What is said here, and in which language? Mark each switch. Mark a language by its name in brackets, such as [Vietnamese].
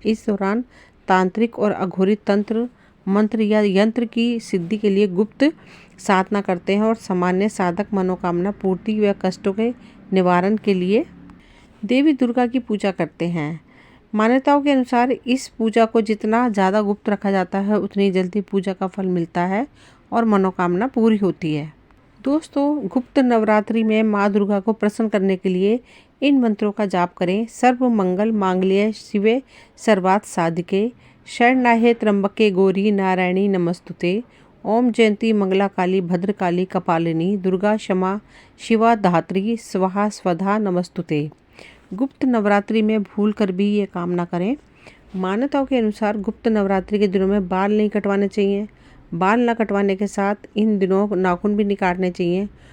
[Hindi] इस दौरान तांत्रिक और अघोरी तंत्र मंत्र या यंत्र की सिद्धि के लिए गुप्त साधना करते हैं और सामान्य साधक मनोकामना पूर्ति व कष्टों के निवारण के लिए देवी दुर्गा की पूजा करते हैं। मान्यताओं के अनुसार इस पूजा को जितना ज़्यादा गुप्त रखा जाता है उतनी जल्दी पूजा का फल मिलता है और मनोकामना पूरी होती है। दोस्तों, गुप्त नवरात्रि में माँ दुर्गा को प्रसन्न करने के लिए इन मंत्रों का जाप करें। [Sanskrit] सर्व मंगल मांगल्ये शिवे सर्वार्थ साधिके शरणाहे त्र्यंबके गौरी नारायणी नमस्तुते। ओम जयंती मंगला काली भद्रकाली कपालिनी दुर्गा क्षमा शिवा धात्री स्वाहा स्वधा नमस्तुते। [Hindi] गुप्त नवरात्रि में भूल कर भी ये काम ना करें। मान्यताओं के अनुसार गुप्त नवरात्रि के दिनों में बाल नहीं कटवाने चाहिए। बाल न कटवाने के साथ इन दिनों नाखून भी नहीं काटने चाहिए।